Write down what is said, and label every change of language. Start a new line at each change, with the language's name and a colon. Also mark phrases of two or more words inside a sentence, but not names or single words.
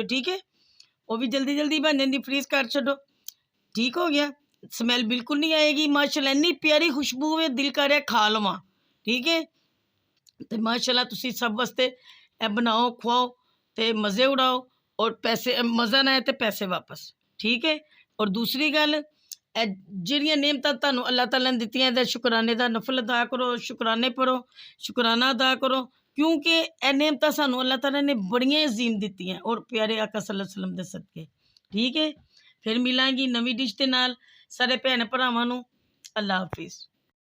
Urdu: ٹھیک ہے، وہ بھی جلدی جلدی بن جاتی، فریز کر چھوڑو۔ ٹھیک ہو گیا، سمیل بالکل نہیں آئیگی ماشاءاللہ,
Punjabi: اینی پیاری
Urdu: خوشبو ہے، دل کر رہا
Punjabi: کھا لواں.
Urdu: ٹھیک ہے,
Punjabi: تو ماشاءاللہ تسی سب واسطے اے بناؤ، کھواؤ تو مزے اڑاؤ، اور پیسے مزا نا آئے تو پیسے واپس.
Urdu: ٹھیک ہے,
Punjabi: اور دوسری گل جیہڑیاں نعمتاں تہانوں اللہ تعالیٰ نے دتیاں ایہدا شکرانے دا نفل ادا کرو، شکرانے پڑھو، شکرانہ ادا کرو، کیونکہ اے نعمتاں سانوں اللہ تعالیٰ نے بڑیاں عظیم دتیاں اور پیارے آقا
Arabic: صلى الله عليه وسلم
Punjabi: دے صدقے.
Urdu: ٹھیک ہے,
Punjabi: فیر ملانگی نویں ڈش دے نال. سارے بھین بھراواں نوں اللہ حافظ.